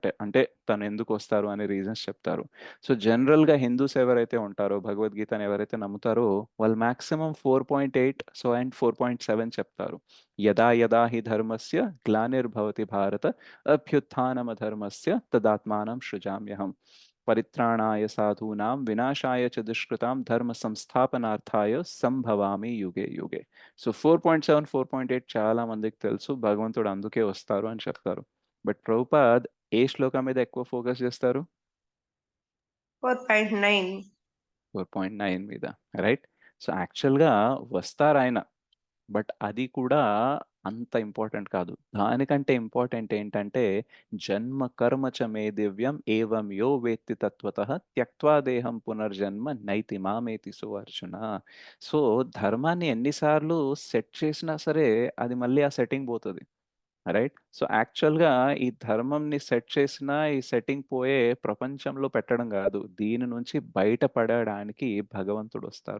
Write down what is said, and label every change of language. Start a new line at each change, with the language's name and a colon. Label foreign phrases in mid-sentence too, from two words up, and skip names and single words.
Telugu: అంటే తనెందుకొస్తారు అనే రీజన్స్ చెప్తారు. సో, జనరల్‌గా హిందూస్ ఎవరైతే ఉంటారో భగవద్గీతని ఎవరైతే నమ్ముతారో వాళ్ళు మాక్సిమం 4.8 అండ్ 4.7 చెప్తారు.
Sanskrit: యదా యదా హి ధర్మస్య గ్లానిర్భవతి భారత అభ్యుత్థానమధర్మస్య తదాత్మానం సృజామ్యహం. పరిత్రాణాయ సాధూనాం వినాశాయ చ దుష్కృతాం ధర్మ సంస్థాపనార్థాయ సంభవామి యుగే యుగే.
Telugu: సో 4.7, 4.8 చాలా మందికి తెలుసు. భగవంతుడు అందుకే వస్తారు అని చెప్తారు. బట్ ప్రభుపాద్ ఏ శ్లోకం మీద ఎక్కువ ఫోకస్ చేస్తారు? 4.9. 4.9 మీద. రైట్? సో, యాక్చువల్‌గా వస్తారాయన. బట్ అది కూడా అంత ఇంపార్టెంట్ కాదు. దానికంటే ఇంపార్టెంట్ ఏంటంటే,
Sanskrit: జన్మ కర్మ చ మే దివ్యం ఏవం యో వేత్తి తత్వతః త్యక్త్వా దేహం పునర్జన్మ నైతి మామేతి సో అర్జున.
Telugu: సో, ధర్మాన్ని ఎన్ని సార్లు సెట్ చేసినా సరే, అది మళ్ళీ ఆ సెట్టింగ్ పోతది. రైట్? సో, యాక్చువల్‌గా ఈ ధర్మంని సెట్ చేసినా, ఈ సెట్టింగ్ పోయే ప్రపంచంలో పెట్టడం గాదు. దీని నుంచి బయటపడడానికి భగవంతుడొస్తారు.